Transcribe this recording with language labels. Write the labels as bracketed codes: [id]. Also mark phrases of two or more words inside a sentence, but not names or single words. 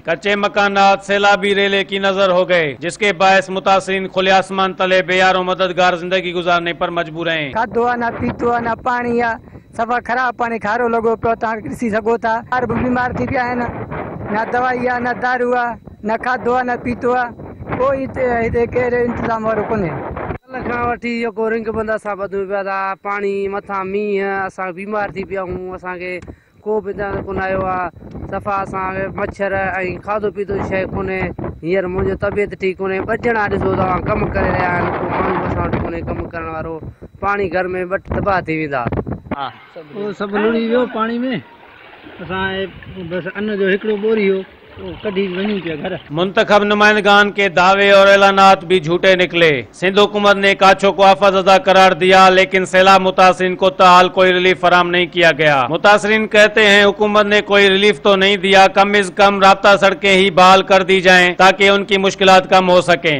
[ur] کچے مکانات سیلابی ریلے کی نظر ہو گئے، جس کے باعث متاثرین کھلے آسمان تلے بے یار و مددگار زندگی گزارنے پر مجبور ہیں۔ [sd] کھادو نہ پیتو نہ پانی سفا خراب پانی کھارو لگو پہ ڈسی سکو تھا، ہر بیمار تھی پیا ہے، نہ دوائی نہ دارو نہ کھادو نہ پیتو، کوئی انتظام وارو کونے۔ وٹھی जेको रिंग बंद असां ॿधूं पिया था, पाणी मथां मींहं, असां बीमार थी पिया आहियूं, असांखे को बि कोन आयो आहे, सफ़ा असांखे मच्छर ऐं खाधो पीतो जी शइ कोन्हे। हींअर मुंहिंजो तबियत ठीकु कोन्हे, ॿ ॼणा ॾिसो तव्हां कमु करे रहिया आहिनि, को माण्हू असां वटि कोन्हे कमु करण वारो, पाणी घर में तबाह थी वेंदा। उहो सभु लुड़ी वियो पाणी में, असां बसि अन्न जो हिकिड़ो बोरी हो [ur] منتخب نمائندگان کے دعوے اور اعلانات بھی جھوٹے نکلے۔ سندھ حکومت نے کاچو کو آفت زدہ قرار دیا، لیکن سیلاب متاثرین کو تاحال کوئی ریلیف فراہم نہیں کیا گیا۔ متاثرین کہتے ہیں حکومت نے کوئی ریلیف تو نہیں دیا، کم از کم رابطہ سڑکیں ہی بحال کر دی جائیں تاکہ ان کی مشکلات کم ہو سکیں۔